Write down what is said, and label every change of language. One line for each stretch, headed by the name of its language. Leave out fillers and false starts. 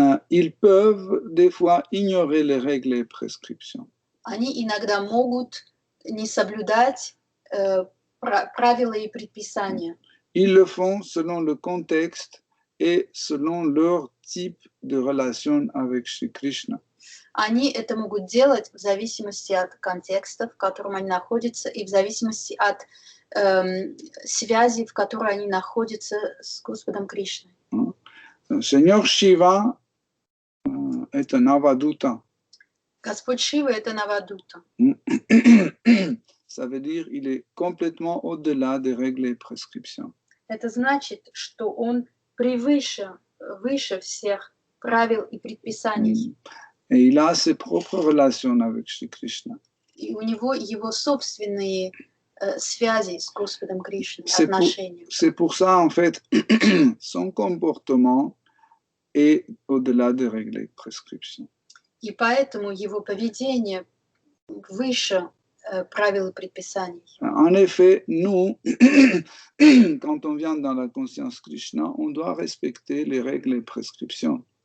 French: ils peuvent des fois ignorer les règles et prescriptions.
Russian: Они иногда могут не соблюдать правила и предписания.
French: Ils le font selon le contexte et selon leur type de relation avec Shri Krishna.
Russian: Они это могут делать в зависимости от контекста, в котором они находятся, и в зависимости от связи, в которой они находятся с Господом Кришной.
French: Seigneur Shiva est un Avaduta.
Russian: Господь Шива — это Навадута.
French: Ça veut dire qu'il est complètement au-delà des règles et prescriptions.
Russian: Это значит, что он выше всех правил и предписаний.
French: Et il a ses propres relations avec Shri Krishna.
Russian: И у него его собственные связи с Господом Кришной, отношения.
French: C'est pour ça, en fait, son comportement est au-delà des règles et prescriptions.
Russian: И поэтому его поведение выше правил и предписаний.
French: En effet, nous, quand on vient dans la conscience Krishna, on doit respecter les règles et prescriptions.